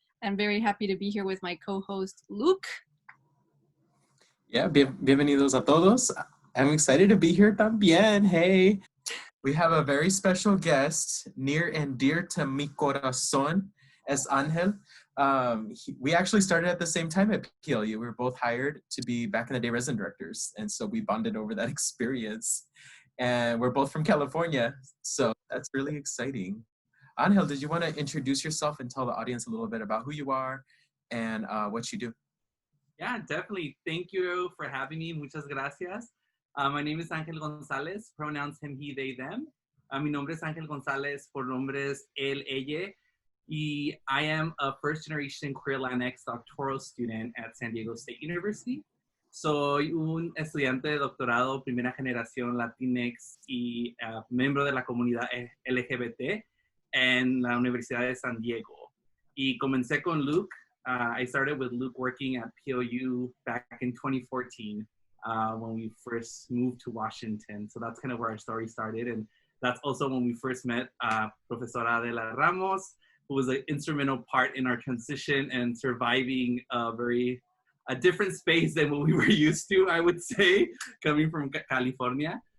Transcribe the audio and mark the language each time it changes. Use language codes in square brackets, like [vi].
[en] I'm very happy to be here with my co-host Luke. Yeah, [es] bienvenidos a todos. [en] I'm excited to be here también. Hey, we have a very special guest, near and dear to [es] mi corazón, es [en] Ángel. We actually started at the same time at PLU. We were both hired to be back in the day resident directors. And so we bonded over that experience. And we're both from California. So that's really exciting. Ángel, did you want to introduce yourself and tell the audience a little bit about who you are and what you do? Yeah, definitely. Thank you for having me. [es] Muchas gracias. [en] My name is Ángel Gonzalez, pronouns him, he, they, them. [es] Mi nombre es Ángel Gonzalez, pronombres él, ella. [en] Y I am a first-generation Queer Latinx doctoral student at San Diego State University. [es] Soy un estudiante de doctorado primera generación Latinx y miembro de la comunidad LGBT en la Universidad de San Diego. Y comencé con Luke. [en] I started with Luke working at PLU back in 2014 when we first moved to Washington. So that's kind of where our story started. And that's also when we first met Profesora Adela Ramos, who was an instrumental part in our transition and surviving a different space than what we were used to, I would say, coming from California.